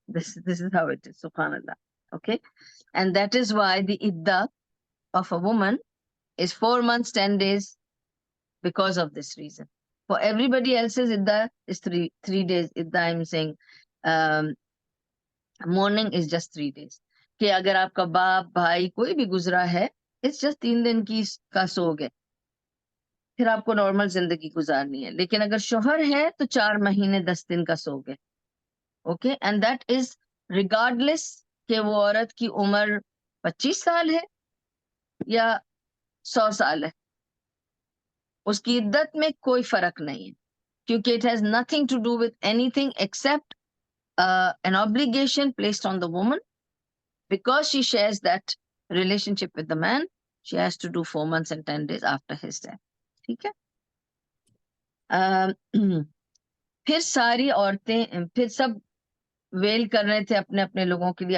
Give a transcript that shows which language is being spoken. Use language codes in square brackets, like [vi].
[en] This is how it is, Subhanallah. Okay? And that is why the iddah of a woman is 4 months, 10 days, because of this reason. For everybody else's iddah is three days. Iddah, I'm saying, mourning is just 3 days. [ur] کہ اگر آپ کا باپ بھائی کوئی بھی گزرا ہے, [en] it's just [ur] 3 دن کا سوگ ہے, پھر آپ کو نارمل زندگی گزارنی ہے. لیکن اگر شوہر ہے تو 4 مہینے 10 دن کا سوگ ہے. [en] okay, and that is regardless [ur] کہ وہ عورت کی عمر 25 سال ہے یا 100 سال ہے, اس کی عدت میں کوئی فرق نہیں ہے, کیونکہ [en] it has nothing to do with anything except an obligation placed on the woman because she shares that relationship with the man. She has to do 4 months and 10 days after his death. [ur] ٹھیک ہے. پھر ساری عورتیں, پھر سب well کر رہے تھے اپنے اپنے لوگوں کے لیے.